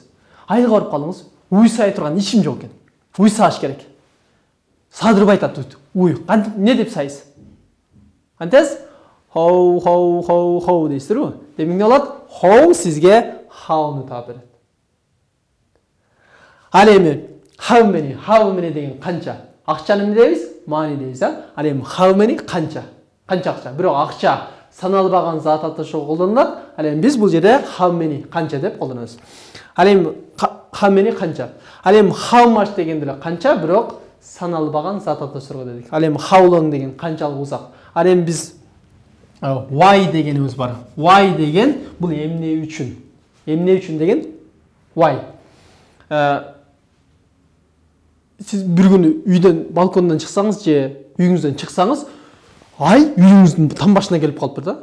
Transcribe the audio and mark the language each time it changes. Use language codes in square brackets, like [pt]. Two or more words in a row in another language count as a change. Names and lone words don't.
[ky] Айылга барып калдыңыз, уй сай турган ичим жок экен. Уй сааш керек. Садырбай айтат, уй, кантип эмне деп сайсыз? Кантесиз? How дейсиздерби? Демек эмне болот? How сизге how'ны таап берет. Ал эми [en] how many [ky] деген канча? Акчаны эмне дейбиз? Money дейбиз, а? Ал эми [en] how many [ky] канча акча? Бирок акча саналбаган зат аташуу колдонулат. Ал эми биз бул жерде [en] how many [ky] канча деп колдонобуз. Ал эми [en] how many [ky] канча? Ал эми [en] how much [ky] деген деле канча, бирок саналбаган зат аташууга дедик. Ал эми [en] how long [ky] деген канчалык узак. Ал эми биз why дегенибиз бар. Why деген бул эмне үчүн? Эмне үчүн деген why. Сиз бир күнү үйдөн, балкондон чыксаңыз же үйүңүздөн чыксаңыз, ай үйүңүздүн там башына келип калыптыр да.